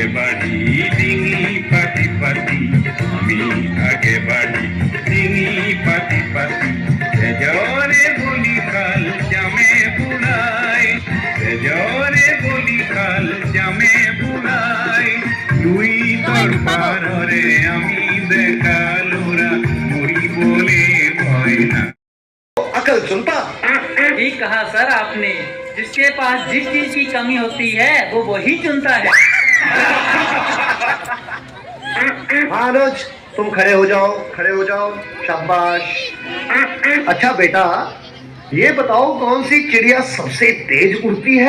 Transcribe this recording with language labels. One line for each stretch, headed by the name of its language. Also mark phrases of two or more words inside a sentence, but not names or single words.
Assamese: বাঢ়ি ডিঙি পাতি পাতি আমি আগে বাঢ়ি ডিঙি পাতি পাতি তেজৰে বলি খাল জামে বুঢ়াই তেজৰে বলি খাল জামে বুঢ়াই দুই তৰবাৰৰে আমি ডেকা ল'ৰা মৰিবলে ভয় না
Hindi: अकल सुनता ठीक कहा सर आपने जिसके पास जिस चीज की कमी होती है वो वही चुनता है महाराज तुम खड़े हो जाओ शाबाश अच्छा बेटा ये बताओ कौन सी चिड़िया सबसे तेज उड़ती है